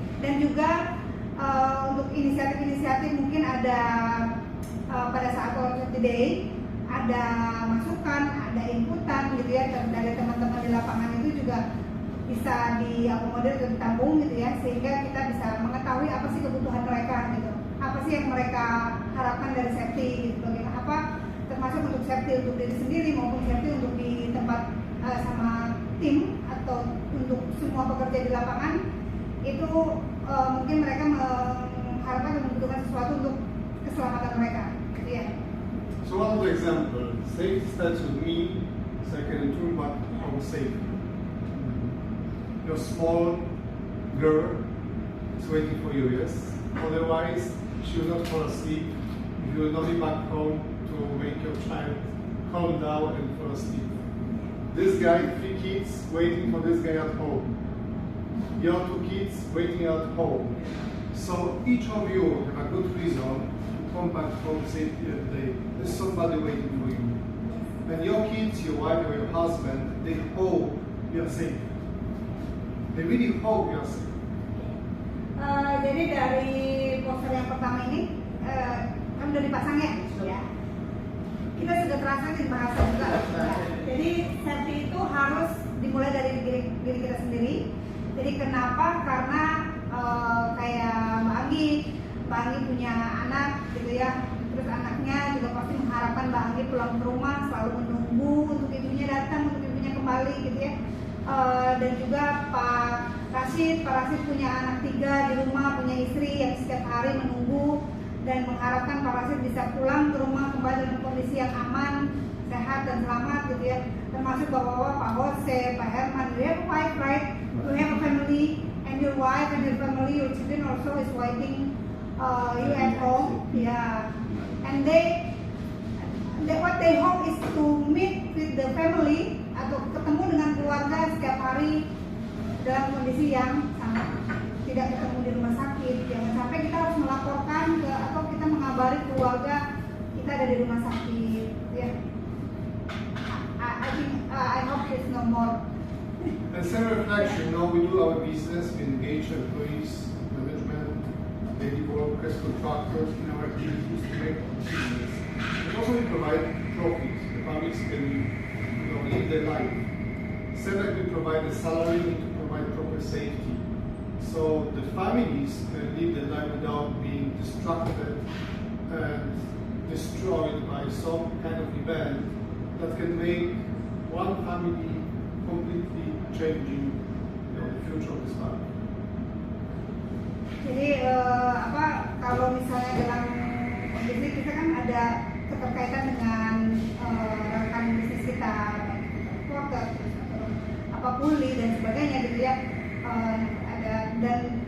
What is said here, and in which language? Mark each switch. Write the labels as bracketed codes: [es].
[id] Dan juga untuk inisiatif-inisiatif mungkin ada pada saat Global Safety Day ada masukan, ada inputan gitu ya dari teman-teman di lapangan, itu juga bisa diakomodir atau ditampung gitu ya, sehingga kita bisa mengetahui apa sih kebutuhan mereka gitu, apa sih yang mereka harapkan dari safety gitu, bagaimana apa termasuk untuk safety untuk diri sendiri maupun safety untuk di tempat sama tim atau untuk semua pekerja di lapangan. Itu mungkin mereka mengharapkan dan membutuhkan sesuatu untuk keselamatan mereka gitu ya. [en] So one of the example, safety starts with me, so I can return back home safe. Your small girl is waiting for you, yes? Otherwise, she will not fall asleep. You will not be back home to make your child calm down and fall asleep. This guy, 3 kids waiting for this guy at home. Your 2 kids waiting at home. So each of you have a good reason to come back home safely at the day. There's somebody waiting for you. And your kids, your wife or your husband, they hope you are safe. They really hope you are safe. [id] Jadi dari poster yang pertama ini kan udah dipasang ya? Ya. Kita sudah terasa di bahasa juga. Jadi safety itu harus dimulai dari diri kita sendiri. Jadi kenapa? Karena kayak Mbak Anggi punya anak gitu ya. Terus anaknya juga pasti mengharapkan Mbak Anggi pulang ke rumah selalu menunggu untuk ibunya datang, untuk ibunya kembali gitu ya. Dan juga Pak Rashid punya anak 3 di rumah, punya istri yang setiap hari menunggu dan mengharapkan Pak Rashid bisa pulang ke rumah kembali dalam kondisi yang aman, sehat dan selamat gitu ya. Termasuk bapak-bapak, Pak Jose, Pak Herman, [en] you have a wife, right? [id] You have a family, and your wife and your family, your children also is waiting you at home, yeah. [en] And what they hope is to meet with the family [id] atau ketemu dengan keluarga setiap hari dalam kondisi yang sama, tidak ketemu di rumah sakit. Jangan sampai kita harus melaporkan atau kita mengabari keluarga kita ada di rumah sakit. [en] Yeah. I hope there's no more. And self-reflection, we do our business, we engage employees, management, daily workers, contractors in our activities to make business. And also we provide profits. The families can live their life. Instead that we provide a salary, we need to provide proper safety. So the families can live their life without being distracted and destroyed by some kind of event that can make one family completely changing the future of this family. [id] Jadi kalau misalnya dalam bisnis kita kan ada keterkaitan dengan rekan bisnis kita, porter, apa puli dan sebagainya gitu ya. Ada dan